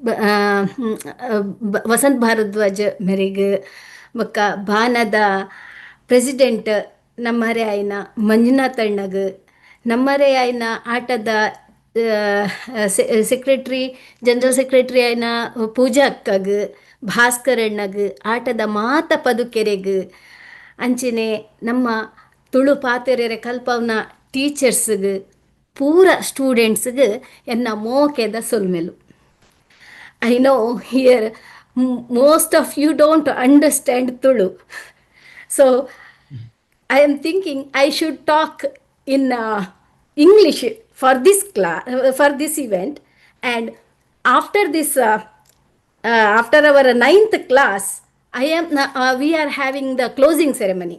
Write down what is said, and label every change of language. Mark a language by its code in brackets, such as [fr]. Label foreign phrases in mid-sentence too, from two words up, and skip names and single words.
[tcy] ವಸಂತ್ ಭಾರದ್ವಾಜ್ ಮೆರಿಗ್ ಬೊಕ್ಕ ಬಾನದ ಪ್ರೆಸಿಡೆಂಟ್ ನಮ್ಮರೆ ಆಯ್ನ ಮಂಜುನಾಥ್ ಅಣ್ಣಗ್ ನಮ್ಮರೇ ಆಯ್ನ ಆಟದ [en] secretary general secretary [tcy] ಆಯ್ನ ಪೂಜಾ ಅಕ್ಕಗ್ ಭಾಸ್ಕರಣ್ಣಗ್ ಆಟದ ಮಾತ ಪದುಕೆರೆಗ್ ಅಂಚನೆ ನಮ್ಮ ತುಳು ಪಾತೆರೆರೆ ಕಲ್ಪವ್ನ ಟೀಚರ್ಸ್ಗ್ ಪೂರ ಸ್ಟೂಡೆಂಟ್ಸ್ಗ್ ಎನ್ನ ಮೋಕೆದ ಸೊಲ್ಮೆಲು. [en] I know here most of you don't understand Tulu. So I am thinking I should talk in English for this class, for this event. And after this, after our 9th class, we are having the closing ceremony.